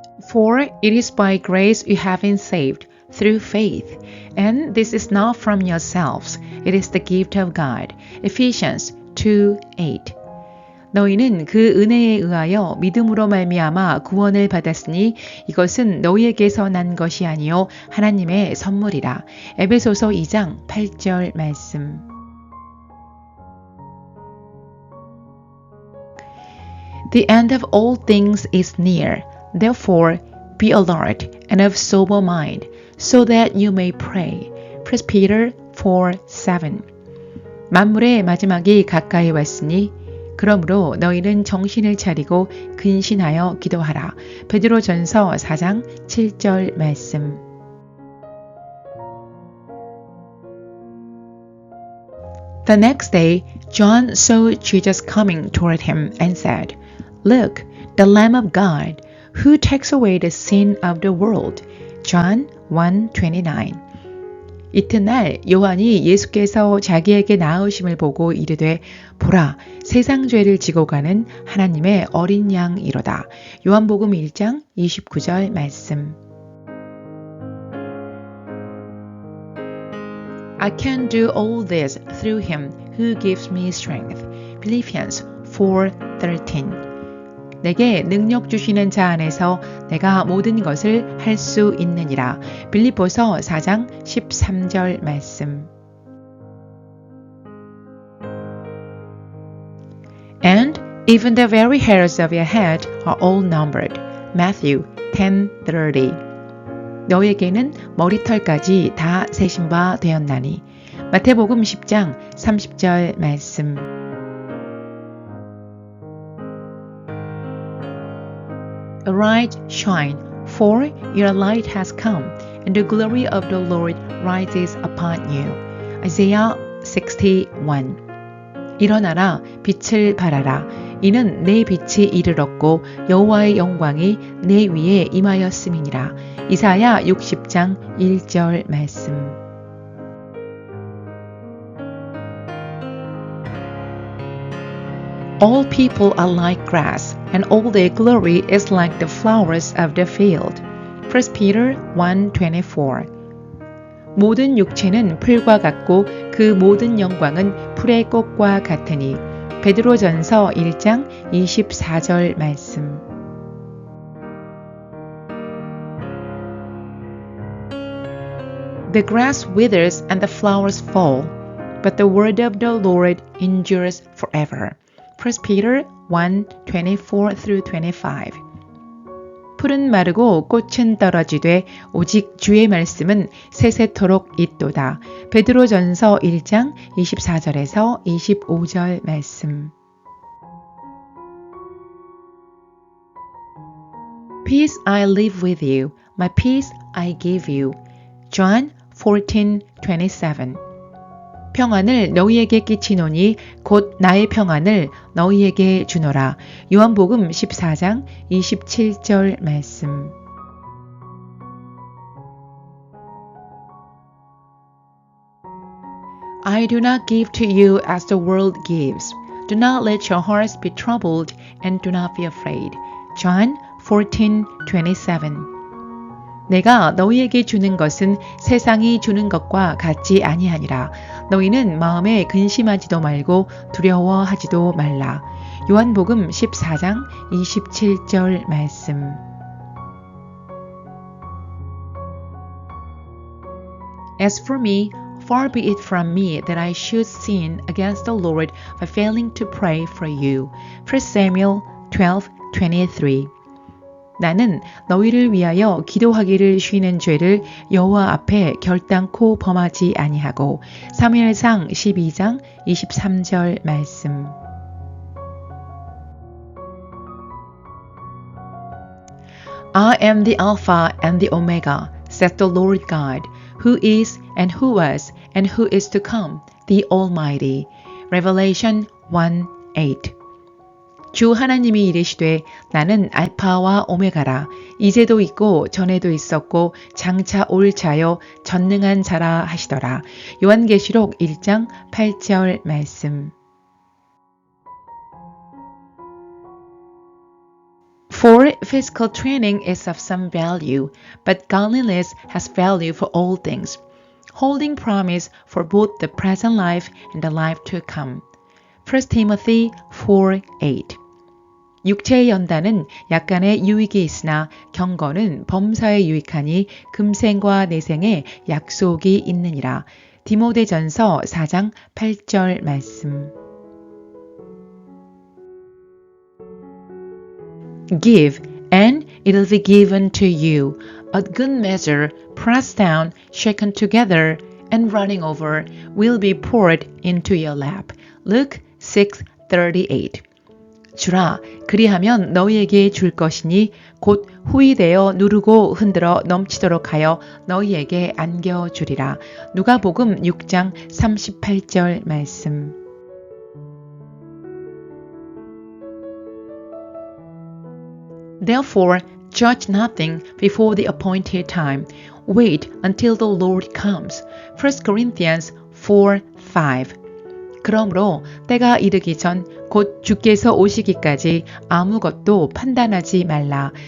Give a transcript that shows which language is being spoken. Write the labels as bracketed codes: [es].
[en] For it is by grace you have been saved through faith, and this is not from yourselves, it is the gift of God. Ephesians 2:8. [ko] 너희는 그 은혜에 의하여 믿음으로 말미암아 구원을 받았으니 이것은 너희에게서 난 것이 아니요 하나님의 선물이라. 에베소서 2장 8절 말씀. [en] The end of all things is near. Therefore, be alert and of sober mind, so that you may pray. 1 Peter 4:7. [ko] 만물의 마지막이 가까이 왔으니 그러므로 너희는 정신을 차리고 근신하여 기도하라. 베드로전서 4장 7절 말씀. [en] The next day, John saw Jesus coming toward him and said, Look, the Lamb of God, who takes away the sin of the world. John 1:29. [ko] 이튿날 요한이 예수께서 자기에게 나으심을 보고 이르되 보라 세상 죄를 지고 가는 하나님의 어린 양이로다. 요한복음 1장 29절 말씀. [en] I can do all this through him who gives me strength. Philippians 4:13. [ko] 내게 능력 주시는 자 안에서 내가 모든 것을 할 수 있느니라. 빌립보서 4장 13절 말씀. [en] And even the very hairs of your head are all numbered. Matthew 10:30. [ko] 너에게는 머리털까지 다 세신 바 되었나니. 마태복음 10장 30절 말씀. [en] Arise, shine, for your light has come, and the glory of the Lord rises upon you. Isaiah 61. [ko] 일어나라, 빛을 발하라. 이는 내 빛이 이르렀고 여호와의 영광이 내 위에 임하였음이니라. 이사야 60장 1절 말씀. [en] All people are like grass, and all their glory is like the flowers of the field. 1 Peter 1:24. [ko] 모든 육체는 풀과 같고 그 모든 영광은 풀의 꽃과 같으니. 베드로전서 1장 24절 말씀. [en] The grass withers and the flowers fall, but the word of the Lord endures forever. 1 Peter 1:24-25. [ko] 풀은 마르고 꽃은 떨어지되 오직 주의 말씀은 세세토록 있도다. 베드로전서 1장 24절에서 25절 말씀. [en] Peace I leave with you, my peace I give you. John 14:27. [ko] 평안을 너희에게 끼치노니 곧 나의 평안을 너희에게 주노라. 요한복음 14장 27절 말씀. [en] I do not give to you as the world gives. Do not let your hearts be troubled and do not be afraid. John 14:27. [ko] 내가 너희에게 주는 것은 세상이 주는 것과 같지 아니하니라. 너희는 마음에 근심하지도 말고 두려워하지도 말라. 요한복음 14장 27절 말씀. [en] As for me, far be it from me that I should sin against the Lord by failing to pray for you. 1 Samuel 12:23. [ko] 나는 너희를 위하여 기도하기를 쉬는 죄를 여호와 앞에 결단코 범하지 아니하고. 사무엘상 12장 23절 말씀. [en] I am the Alpha and the Omega, says the Lord God, who is and who was and who is to come, the Almighty. Revelation 1:8. [ko] 주 하나님이 이르시되 나는 알파와 오메가라. 이제도 있고 전에도 있었고 장차 올 자요 전능한 자라 하시더라. 요한계시록 1장 8절 말씀. [en] For physical training is of some value, but godliness has value for all things, holding promise for both the present life and the life to come. 1 Timothy 4:8. [ko] 육체의 연단은 약간의 유익이 있으나 경건은 범사에 유익하니 금생과 내생에 약속이 있느니라. 디모데전서 4장 8절 말씀. [en] Give, and it will be given to you. A good measure, pressed down, shaken together, and running over, will be poured into your lap. Luke 6:38. [ko] 주라, 그리하면 너희에게 줄 것이니 곧 후이되어 누르고 흔들어 넘치도록 하여 너희에게 안겨주리라. 누가복음 6장 38절 말씀. [en] Therefore, judge nothing before the appointed time. Wait until the Lord comes. 1 Corinthians 4:5. [ko] 그러므로 때가 이르기 전 곧 주께서 오시기까지 아무것도 판단하지 말라.